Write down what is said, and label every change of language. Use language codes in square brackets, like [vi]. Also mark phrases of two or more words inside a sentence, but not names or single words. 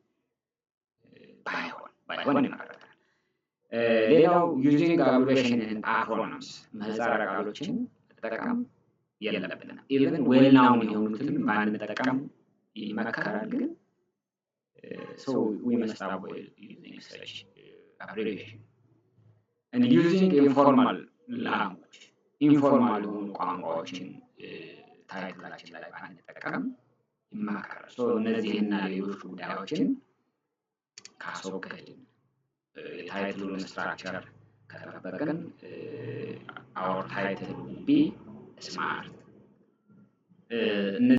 [am] ባይሆን ይመረጣል። ሌላው [en] using abbreviation and acronyms [am] ምህጻረ ቃሎችን መጠቀም የለብንም። even [en] well known [am] የሆኑትን ባንጠቀም ይመከራል። ግን [en] so we must avoid using such abbreviation and using informal language [am] informal ቋንቋዎችን ታይትላችን ላይ ባንጠቀም ይመከራል። [en] so [am] እነዚህና ሌሎች ጉዳዮችን ካስወገድን የታይትሉን ስትራክቸር ከተጠበቅን [en] our title will be smart